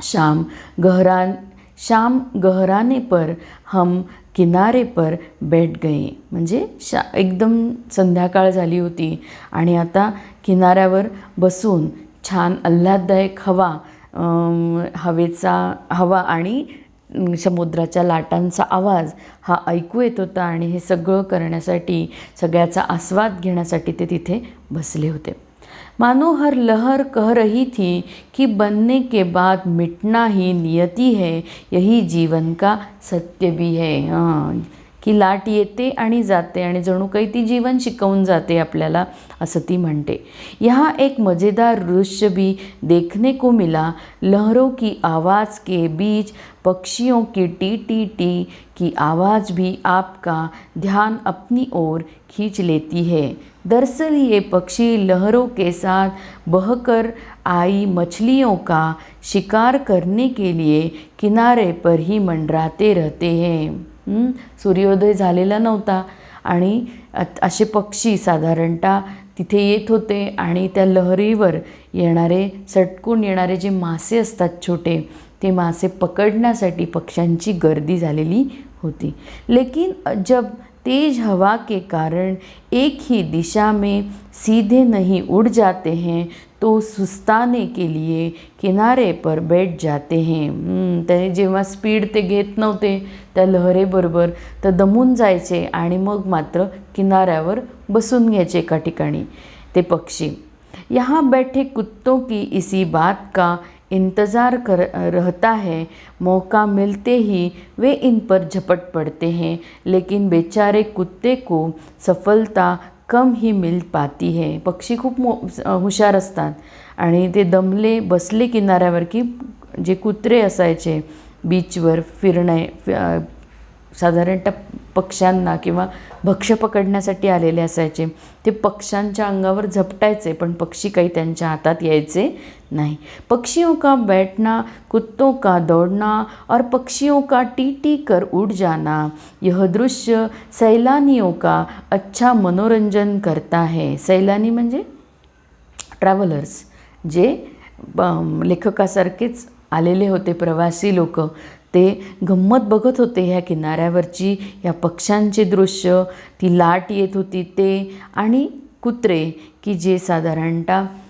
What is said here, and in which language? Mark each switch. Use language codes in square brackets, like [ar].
[hi] शाम गहराने पर हम किनारे पर बैठ गए, [mr] म्हणजे एकदम संध्याकाळ झाली होती आणि आता किनाऱ्यावर बसून छान आल्हाददायक हवा आणि समुद्राच्या लाटांचा आवाज हा ऐकू येत होता आणि हे सगळं करण्यासाठी, सगळ्याचा आस्वाद घेण्यासाठी ते तिथे बसले होते। [hi] मानो हर लहर कह रही थी कि बनने के बाद मिटना ही नियति है, यही जीवन का सत्य भी है। [mr] हां, की लाट येते आणि जाते आणि जणू काही ती जीवन शिकवून जाते आपल्याला, असं ती म्हणते। [hi] यहाँ एक मज़ेदार दृश्य भी देखने को मिला। लहरों की आवाज़ के बीच पक्षियों की टी टी टी की आवाज़ भी आपका ध्यान अपनी ओर खींच लेती है। दरअसल ये पक्षी लहरों के साथ बहकर आई मछलियों का शिकार करने के लिए किनारे पर ही मंडराते रहते हैं। [mr] सूर्योदय झालेला नव्हता आणि असे पक्षी साधारणतः तिथे येत होते आणि त्या लहरीवर येणारे, सटकून येणारे जे मासे असतात छोटे, ते मासे पकडण्यासाठी पक्ष्यांची गर्दी झालेली होती। [hi] लेकिन जब तेज हवा के कारण एक ही दिशा में सीधे नहीं उड़ जाते हैं तो सुस्ताने के लिए किनारे पर बैठ जाते हैं। [mr] ते जेव्हा स्पीड ते घेत नव्हते त्या लहरेबरोबर तर दमून जायचे आणि मग मात्र किनाऱ्यावर बसून घ्यायचे एका ठिकाणी ते पक्षी। [hi] यहाँ बैठे कुत्तों की इसी बात का इंतज़ार रहता है। मौका मिलते ही वे इन पर झपट पड़ते हैं, लेकिन बेचारे कुत्ते को सफलता कम ही मिल पाती है। [mr] पक्षी खूप हुशार असतात आणि ते दमले बसले किनाऱ्यावर की जे कुत्रे असायचे बीचवर फिरणे, साधारणतः पक्ष्यांना किंवा भक्ष्य पकडण्यासाठी आलेले असायचे, ते पक्ष्यांच्या अंगावर झपटायचे, पण पक्षी काही त्यांच्या हातात यायचे [hi] नहीं। पक्षियों का बैठना, कुत्तों का दौड़ना और पक्षियों का टी टी कर उड़ जाना, यह दृश्य सैलानियों का अच्छा मनोरंजन करता है। [mr] सैलानी म्हणजे ट्रॅव्हलर्स, जे लेखकासारखेच आलेले होते प्रवासी लोक, ते गंमत बघत होते ह्या किनाऱ्यावरची, या पक्ष्यांचे दृश्य, ती लाट येत होती ते, आणि कुत्रे की जे साधारणतः